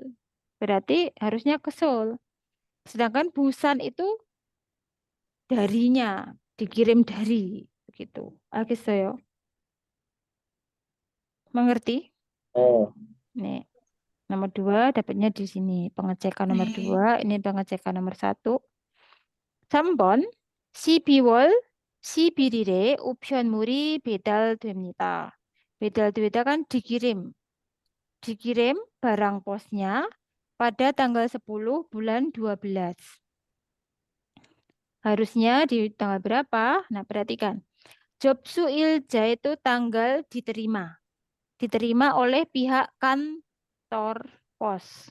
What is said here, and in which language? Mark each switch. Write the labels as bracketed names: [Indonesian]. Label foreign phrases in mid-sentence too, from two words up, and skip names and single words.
[Indonesian] Berarti harusnya ke Seoul. Sedangkan Busan itu darinya, dikirim dari begitu. [Korean] 알겠어요? Mengerti? [Indonesian] Nih, nomor 2 dapatnya di sini. Pengecekan nomor 2, ini pengecekan nomor 1. [Korean] 3번. 12월 11일에 우편물이 배달됩니다. [Indonesian] 배달되다 kan dikirim. Dikirim barang posnya pada tanggal 10 bulan 12. Harusnya di tanggal berapa? Nah, perhatikan. 접수일자 itu tanggal diterima. Diterima oleh pihak kantor pos.